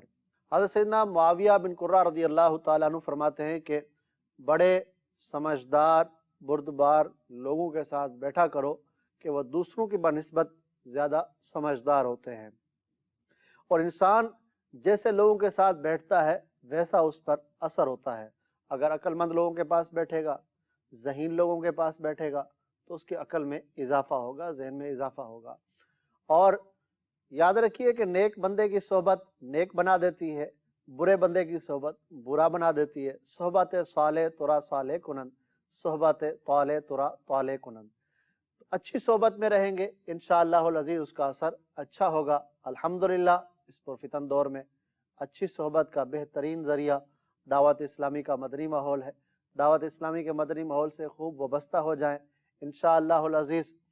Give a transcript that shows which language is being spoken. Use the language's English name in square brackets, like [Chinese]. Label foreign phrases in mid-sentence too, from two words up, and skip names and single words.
[Urdu] حضرت سیدنا معاویہ بن قرہ رضی اللہ تعالیٰ عنہ فرماتے ہیں کہ بڑے سمجھدار بردبار لوگوں کے ساتھ بیٹھا کرو کہ وہ دوسروں کی بنسبت زیادہ سمجھدار ہوتے ہیں، اور انسان جیسے لوگوں کے ساتھ بیٹھتا ہے ویسا اس پر اثر ہوتا ہے۔ اگر عقل مند لوگوں کے پاس بیٹھے گا، ذہین لوگوں کے پاس بیٹھے گا تو اس کی عقل میں اضافہ ہوگا، ذہن میں اضافہ ہوگا۔ اور یاد رکھیے کہ نیک بندے کی صحبت نیک بنا دیتی ہے، برے بندے کی صحبت برا بنا دیتی ہے۔ [Persian] صحبت صالح ترا صالح کنند، صحبت طالح ترا طالح کنند۔ [Urdu] اچھی صحبت میں رہیں گے [Arabic] انشاءاللہ العزیز [Urdu] اس کا اثر اچھا ہوگا۔ الحمدللہ اس پرفتن دور میں اچھی صحبت کا بہترین ذریعہ دعوت اسلامی کا مدنی ماحول ہے۔ دعوت اسلامی کے مدنی ماحول سے خوب وابستہ ہو جائیں [Arabic] انشاءاللہ العزیز۔